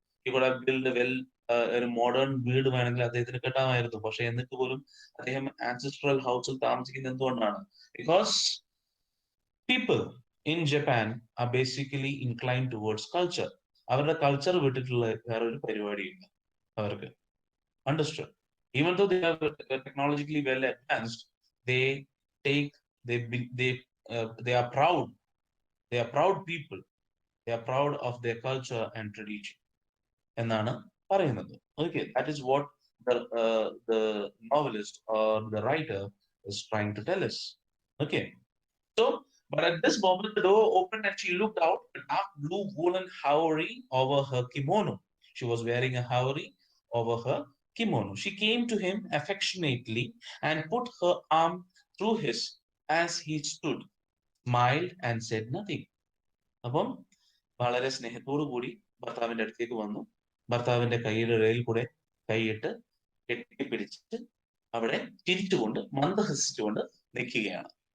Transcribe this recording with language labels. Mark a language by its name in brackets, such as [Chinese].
[Malayalam] ഇവിടെ build well ഒരു modern വീട് വേണമെങ്കിൽ അദ്ദേഹത്തിന് കെട്ടാമായിരുന്നു. പക്ഷെ എന്നിട്ട് പോലും അദ്ദേഹം ആൻസിസ്ട്രൽ ഹൗസിൽ താമസിക്കുന്നത് എന്തുകൊണ്ടാണ്? [English] Because people in Japan are basically incline towards culture. [Malayalam] അവരുടെ കൾച്ചർ വിട്ടിട്ടുള്ള വേറൊരു പരിപാടിയില്ല അവർക്ക്. [English] Understood. Even though they are technologically well advanced, they take they are proud. They are proud people. They are proud of their culture and tradition. [Malayalam] എന്നാണ് പറയുന്നത്. [English] Okay, that is what the novelist or the writer is trying to tell us. Okay, so but at this moment the door opened and she looked out a dark blue woolen haori over her kimono. She was wearing a haori over her kimono. She came to him affectionately and put her arm through his as he stood, smiled and said nothing. [Malayalam] അപ്പം വളരെ സ്നേഹത്തോടു കൂടി ഭർത്താവിന്റെ അടുത്തേക്ക് വന്നു. ഭർത്താവിന്റെ കൈയുടെ ഇടയിൽ കൂടെ കൈയിട്ട് കെട്ടിപ്പിടിച്ച് അവിടെ ചിരിച്ചുകൊണ്ട് മന്ദഹസിച്ചുകൊണ്ട് നിൽക്കുകയാണ്.